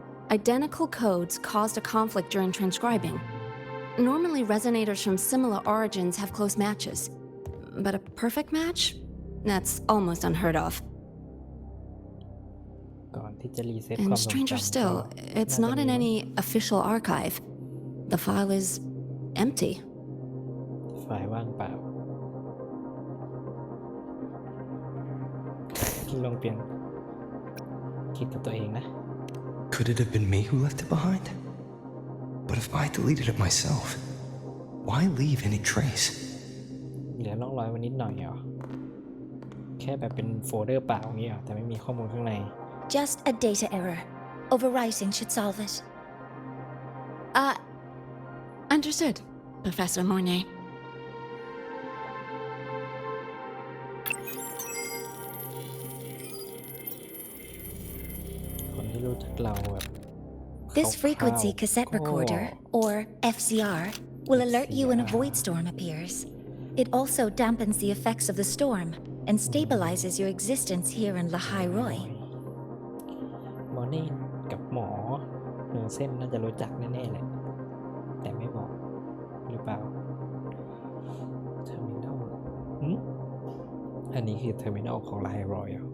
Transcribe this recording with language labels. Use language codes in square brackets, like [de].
[en] Identical codes caused a conflict during transcribing. Normally, resonators from similar origins have close matches. But a perfect match? That's almost unheard of. [th] ก่อนที่จะรีเซ็ต [en] And stranger still, it's not in any official archive. The file is empty. [th] ไฟล์ว่างเปล่าลองเปลี่ยนคิดกับตัวเองนะ [en] Could it have been me who left it behind? But if I deleted it myself, why leave any trace? [th] เหลือร่องรอยไว้นิดหน่อยเหรอแค่แบบเป็นโฟลเดอร์เปล่าอย่างนี้เหรอแต่ไม่มีข้อมูลข้างใน [en] Just a data error. Overwriting should solve it. Understood, Professor Mornay. [th] คนที่รู้จักเราแบบ [en] This frequency [th] คร่าวๆ [en] cassette [th] ก็ [en] recorder, or FCR, will alert you when a void storm appears. It also dampens the effects of the storm and stabilizes your existence here in Lahai Roy. [th] หมอนี่กับหมอเส้นน่าจะรู้จักแน่ๆเลยแต่ไม่บอกหรือเปล่าเทอร์มินอลอันนี้คือเทอร์มินอลของไลน์รอย